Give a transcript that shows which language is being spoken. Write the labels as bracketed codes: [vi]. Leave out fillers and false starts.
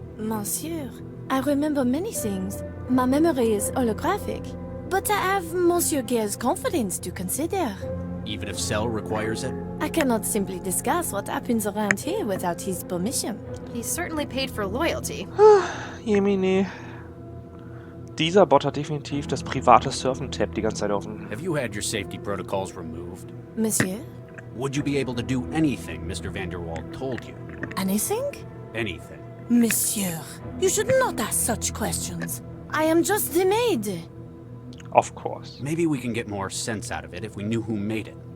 [en] Monsieur, I remember many things. My memory is holographic. But I have Monsieur Gale's confidence to consider. Even if Cell requires it? I cannot simply discuss what happens around here without his permission. He's certainly paid for loyalty. [de] Jemine. Dieser Bot hat definitiv das private Surfen-Tab die ganze Zeit offen. [en] Have you had your safety protocols removed? Monsieur? Would you be able to do anything Mr. Vanderwald told you? Anything? Anything. Monsieur, you should not ask such questions. I am just the maid. Of course. Maybe we can get more sense out of it if we knew who made it.